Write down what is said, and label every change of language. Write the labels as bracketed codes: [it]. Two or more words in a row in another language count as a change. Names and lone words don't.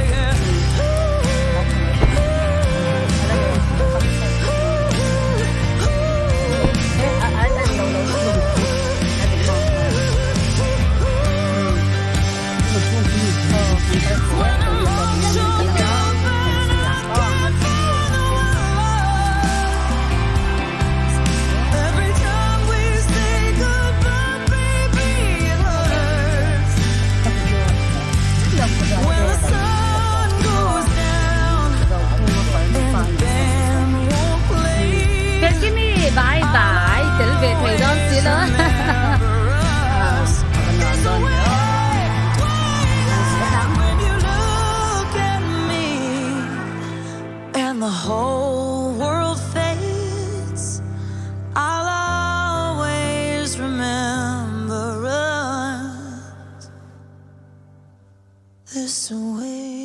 [en] When I'm all choked up and I can't find the words, every time we say goodbye, baby, it hurts. When the sun goes down and the band won't play, [hmr] Felkini bye bye tel ve thei don si lo [en] when you look at me and the whole world fades, I'll always remember us this way.